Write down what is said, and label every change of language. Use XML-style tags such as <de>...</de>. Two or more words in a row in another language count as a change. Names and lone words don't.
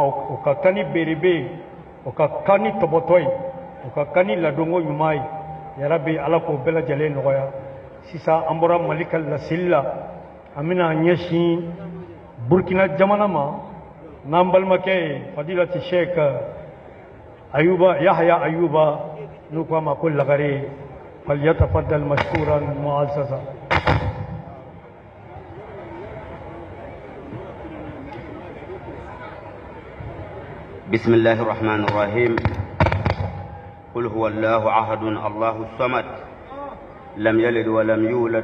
<bm>o ka kan ni beerebe ye o ka kan ni tɔbɔtɔ ye o ka kan ni ladonko ɲuman ye yarabi ala k'o bɛɛ lajɛlen nɔgɔya sisan an bɔra mali ka laseli la an bɛna ɲɛsin burukina jamana ma n'an balimakɛ ye fadilati sheik ayuba yahya ayuba n'u k'a ma ko lagare</bm> <ar>فليتفضل مشكورا معززا. بسم الله الرحمن الرحيم قل هو الله أحد الله الصمد لم يلد ولم يولد</ar>